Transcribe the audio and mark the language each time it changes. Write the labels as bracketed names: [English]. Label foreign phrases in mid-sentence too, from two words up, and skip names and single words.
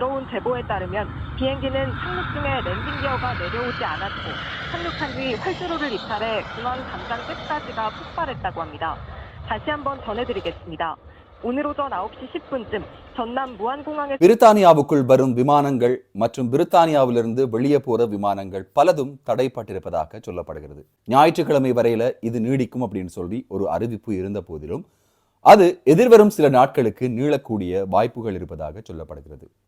[Korean] 제보에 따르면 비행기는 착륙 중에 랜딩 기어가 내려오지 않았고 착륙한 뒤 활주로를 이탈해 공항 담장 끝까지가 폭발했다고 합니다. 다시 한번 전해드리겠습니다. 오늘 오전 9시 10분쯤 전남 무안공항에 [Tamil] பிரித்தானியாவுக்குள் வரும் விமானங்கள் மற்றும் பிரித்தானியாவிலிருந்து வெளியே போற விமானங்கள் பலதும் தடைப்பட்டிருப்பதாக சொல்லப்படுகிறது. ஞாயிற்றுக்கிழமை வரையில இது நீடிக்கும் அப்படின்னு சொல்லி ஒரு அறிவிப்பு இருந்த போதிலும் அது எதிர்வரும் சில நாட்களுக்கு நீளக்கூடிய வாய்ப்புகள் இருப்பதாக சொல்லப்படுகிறது.